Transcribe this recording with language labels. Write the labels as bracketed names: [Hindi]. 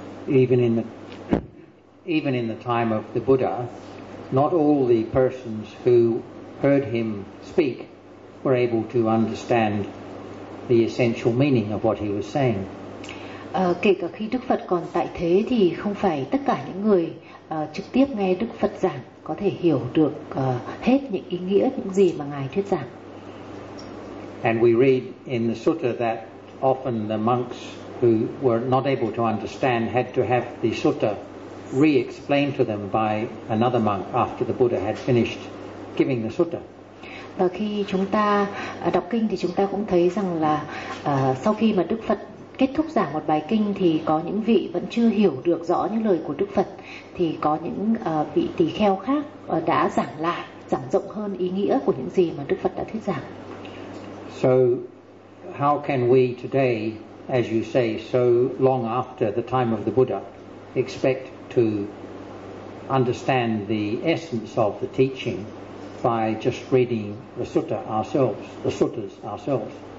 [English] Even in the time of the Buddha, not all the persons who heard him speak were able to understand the essential meaning of what he was saying. [Vietnamese] Kể cả khi Đức Phật còn tại thế thì không phải tất cả những người trực tiếp nghe Đức Phật giảng có thể hiểu được hết những ý nghĩa, những gì mà Ngài thuyết giảng. [English] And we read in the sutta that often the monks who were not able to understand had to have the sutta re-explained to them by another monk after the Buddha had finished giving the sutta. [Vietnamese] Và khi chúng ta đọc kinh thì chúng ta cũng thấy rằng là sau khi mà Đức Phật kết thúc giảng một bài kinh thì có những vị vẫn chưa hiểu được rõ những lời của Đức Phật, thì có những vị tỳ kheo khác đã giảng lại, giảng rộng hơn ý nghĩa của những gì mà Đức Phật đã thuyết giảng. [English] So how can we today, as you say, so long after the time of the Buddha, expect to understand the essence of the teaching by just reading the sutta ourselves, the suttas ourselves.